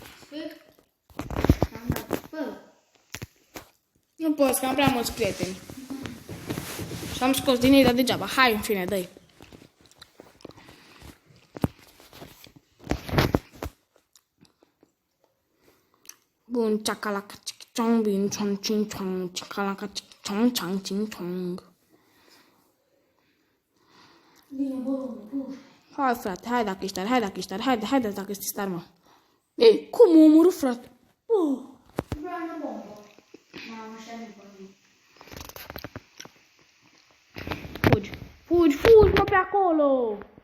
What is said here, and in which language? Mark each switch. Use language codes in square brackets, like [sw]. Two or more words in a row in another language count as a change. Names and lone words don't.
[ro] Am dat. Bă. Nu pot, că am prea mulți prieteni. Și am scos din ei, dar degeaba. Hai, în fine, dă-i. Bun, ceacalaca, cic-ciong, bin, ciong, cic-ciong, ceacalaca, cic-ciong, ciang, cic-ciong. Bine, bă, Hai, frate, hai dacă ești tare, hai dacă ești tare, mă. Ei, cum mă omorât, frate? vreau una bombă. Mamă, așa nu vorbim. Fugi, mă, pe acolo!